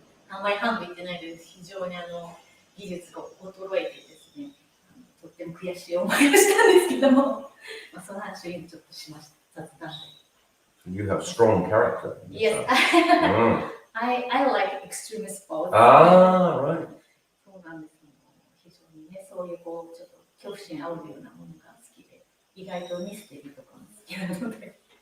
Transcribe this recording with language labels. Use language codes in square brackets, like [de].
[ja] あまりハンド行ってないので非常に技術が衰えてですね、とっても悔しい思いをしたんですけども、その話を今ちょっとしました。雑談で。 [en] You have strong character. Yes. I like extreme sports. Right. [ja] そういうこうちょっと恐怖心あるようなものが好きで、意外とミステリーとかも好きなので。